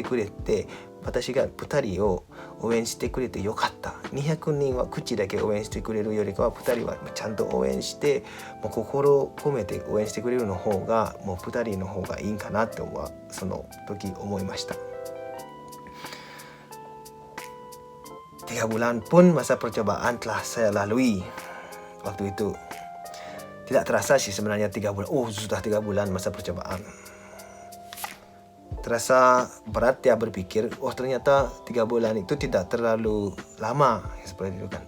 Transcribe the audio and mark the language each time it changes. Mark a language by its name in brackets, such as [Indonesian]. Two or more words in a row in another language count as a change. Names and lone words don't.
[Japanese] くれて、私が2人を応援してくれてよかった。200人は口だけ応援してくれるよりかは2人はちゃんと応援して、もう心を込めて応援してくれるの方が、もう2人の方がいいんかなってその時思いました。 [Indonesian] 3 bulan pun masa percobaan telah saya lalui waktu itu. Tidak terasa sih sebenarnya 3 bulan. Sudah 3 bulan masa percobaan. terasa berat ya berpikir, oh ternyata 3 bulan itu tidak terlalu lama seperti itu kan.